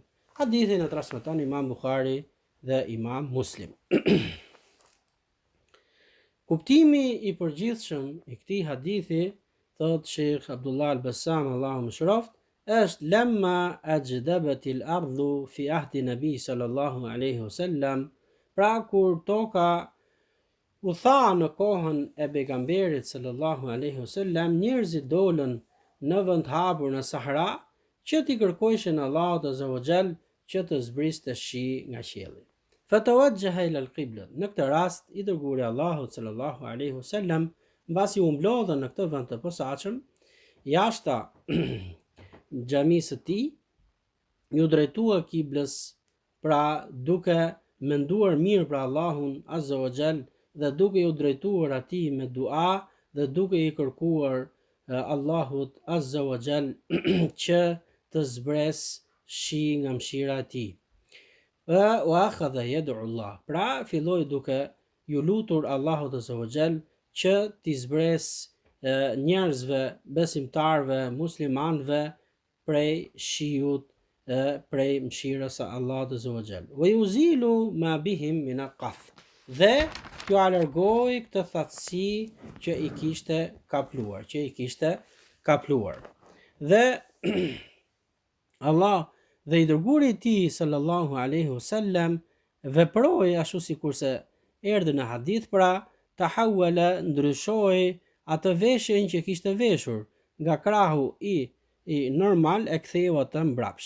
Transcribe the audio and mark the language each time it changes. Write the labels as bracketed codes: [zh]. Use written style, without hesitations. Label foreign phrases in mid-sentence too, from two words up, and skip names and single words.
[sq] Hadithin e transmeton Imam Buhari dhe Imam Muslim. Kuptimi i përgjithshëm i këtij hadithi, thot Sheikh Abdullah al-Bassam, Allahu mëshiroft, është [ar] لما أجدبت الأرض في عهد النبي صلى الله عليه وسلم, [sq] pra kur toka u tha në kohën e pejgamberit [ar] صلى الله عليه وسلم, [sq] njerëzit dolën në vend hapur në Sahara që t'i kërkojshin Allahut [ar] عز وجل [sq] që të zbriste shi nga qielli. [ar] فتوجه إلى القبلة. [sq] Në këtë rast i dërguari Allahut [ar] صلى الله عليه وسلم, [sq] mbasi u mblodhën në këtë vend të posaçëm, jashta xhamisë së tij, ju drejtua kiblës, pra duke menduar mirë për Allahun [ar] عز وجل [sq] dhe duke ju drejtuar atij me dua dhe duke i kërkuar Allahut [ar] عز وجل [sq] që të zbres shi nga mëshira e tij. [ar] وأخذ يدعو الله. [sq] Pra filloi duke ju lutur Allahut [ar] عز وجل [sq] që t'i zbres njerëzve, besimtarve, muslimanëve prej shiut, prej mëshirës së Allahut [ar] عز وجل. ويزيل ما بهم من القحط. [sq] Dhe t'ju alargoi këtë thatësi që i kishte kapluar, Dhe Allah dhe i dërguari i tij [ar] صلى الله عليه وسلم [sq] veproi ashtu sikurse erdhi në hadith, pra tahawala, ndryshoi atë veshjen që kishte veshur nga krahu i normal, e ktheu atë mbrapsh.